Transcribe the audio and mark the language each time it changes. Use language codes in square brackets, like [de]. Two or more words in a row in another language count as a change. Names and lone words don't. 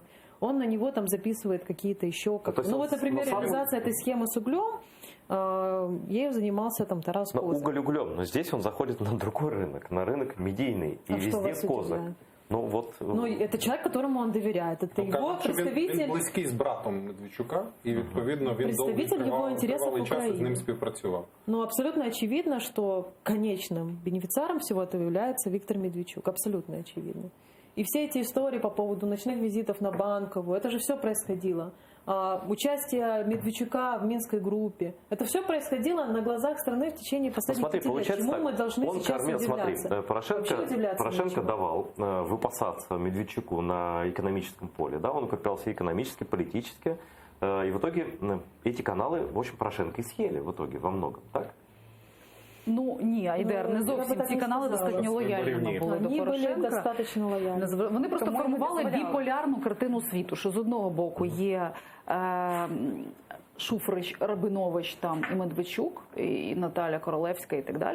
[ru] Он на него там записывает какие-то еще... Ну вот, например, реализация этой схемы с углем, ею занимался там Тарас Козак. Уголь углем, но здесь он заходит на другой рынок, на рынок медийный, и везде Козак. Ну, вот... Ну, это человек, которому он доверяет. Это его представитель... [uk] Він близький з братом Медведчука, і, відповідно, він [ru] представитель его интересов в [uk] час з [ru] Украине. [uk] ним співпрацював. [ru] Ну, абсолютно очевидно, что конечным бенефициаром всего этого является Виктор Медведчук. Абсолютно очевидно. И все эти истории по поводу ночных визитов на Банковую, это же все происходило. Участие Медведчука в Минской группе. Это все происходило на глазах страны в течение последних 5 лет. Чему мы должны сейчас удивляться? Порошенко давал выпасаться Медведчуку на экономическом поле. Да? Он укреплялся экономически, политически. И в итоге эти каналы, в общем, Порошенко и съели в итоге во многом. Так? [uk] Ну, ні, Айдер, не зовсім. Ці канали достатньо лояльні були до Порошенка. Достатньо лояльні. Вони просто формували біполярну картину світу, що з одного боку є Шуфрич, Рабинович там, і Медведчук, і Наталя Королевська і так далі.